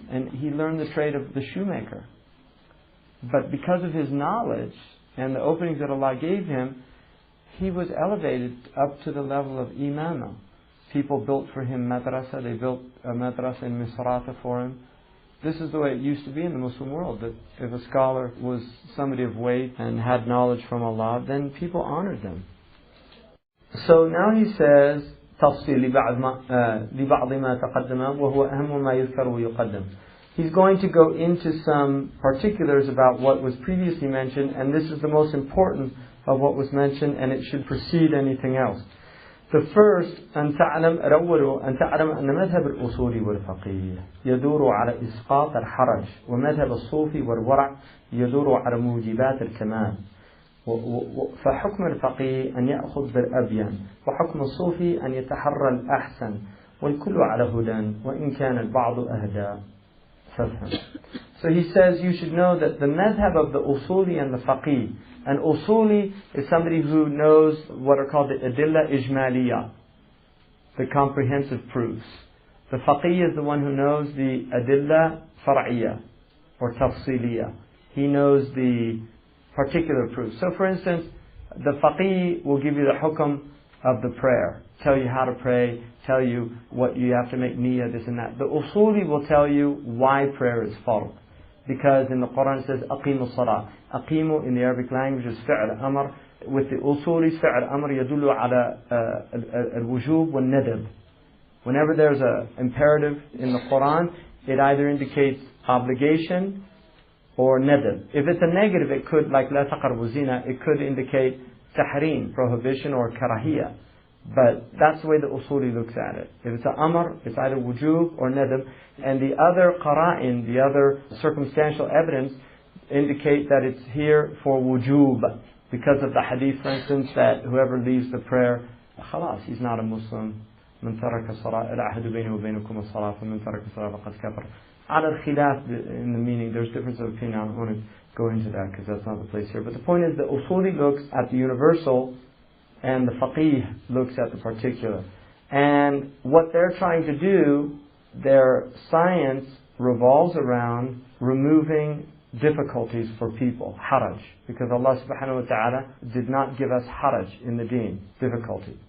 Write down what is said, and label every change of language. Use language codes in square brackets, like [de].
[en] And he learned the trade of the shoemaker. But because of his knowledge and the openings that Allah gave him, he was elevated up to the level of imama. People built for him madrasa. They built a madrasa in Misrata for him. This is the way it used to be in the Muslim world, that if a scholar was somebody of weight and had knowledge from Allah, then people honored them. So now he says, [ar] تفصيل لبعض ما تقدم وهو أهم ما يذكر ويقدم. [en] He's going to go into some particulars about what was previously mentioned, and this is the most important of what was mentioned, and it should precede anything else. The first, [ar] أن تعلم أن مذهب الأصول والفقيه يدور على إسقاط الحرج، ومذهب الصوفي والورع يدور على موجبات الكمال. فحكم الفقيه أن يأخذ بالأبين، وحكم الصوفي أن يتحرى الأحسن، والكل على هدى وإن كان البعض أهدى. [en] So he says you should know that the madhab of the usuli and the faqih. An usuli is somebody who knows what are called the adilla ijmaliyah, the comprehensive proofs. The faqih is the one who knows the adilla far'iyah or tafsiliyah. He knows the particular proofs. So for instance, the faqih will give you the hukm of the prayer, tell you how to pray, tell you what you have to make niyyah, this and that. The usuli will tell you why prayer is fard. Because in the Quran it says, [ar] أقيموا الصلاة. [en] أقيموا in the Arabic language is [ar] فعل أمر. [en] With the usulis, [ar] فعل أمر يدل على الوجوب والندب. [en] Whenever there's an imperative in the Quran, it either indicates obligation or nadab. If it's a negative, it could, like [ar] لا تقربوا الزنا, [en] it could indicate tahrim, prohibition, or karahiyah. But that's the way the usuli looks at it. If it's an amr, it's either wujub or nadab. And the other qara'in, the other circumstantial evidence, indicate that it's here for wujub. Because of the hadith, for instance, that whoever leaves the prayer, khalas, he's not a Muslim. [ar] من ترك الصلاة العهد بينه وبينكم الصلاة فمن ترك الصلاة فقد كفر. على الخلاف [en] in the meaning, there's difference of opinion. I don't want to go into that because that's not the place here. But the point is the usuli looks at the universal and the faqih looks at the particular. And what they're trying to do, their science revolves around removing difficulties for people, haraj, because Allah subhanahu wa ta'ala did not give us haraj in the deen, difficulty.